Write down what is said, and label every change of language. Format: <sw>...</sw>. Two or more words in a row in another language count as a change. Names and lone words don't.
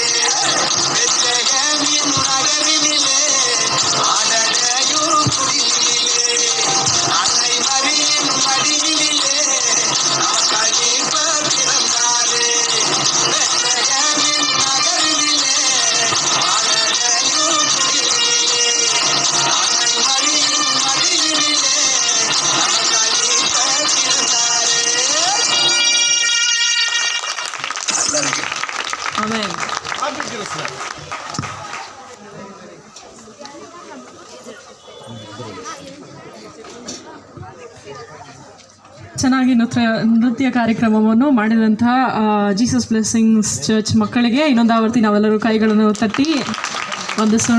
<ta>பெத்லகேமின் நகரினிலே, ஆடடையும் குடிலினிலே, அன்னை மரியின் மடியினிலே, நமக்காய் மீட்பர் பிறந்தாரே. பெத்லகேமின் நகரினிலே, ஆடடையும் குடிலினிலே, அன்னை மரியின் மடியினிலே, நமக்காய் மீட்பர் பிறந்தாரே.</ta> <kn>ಆಮೇಲೆ ಚೆನ್ನಾಗಿ ನೃತ್ಯ ಕಾರ್ಯಕ್ರಮವನ್ನು ಮಾಡಿದಂತಹ ಜೀಸಸ್ ಬ್ಲೆಸ್ಸಿಂಗ್ಸ್ ಚರ್ಚ್ ಮಕ್ಕಳಿಗೆ ಇನ್ನೊಂದು ಆವರ್ತಿ ನಾವೆಲ್ಲರೂ ಕೈಗಳನ್ನು ತಟ್ಟಿ ವಂದಿಸೋಣ.</kn>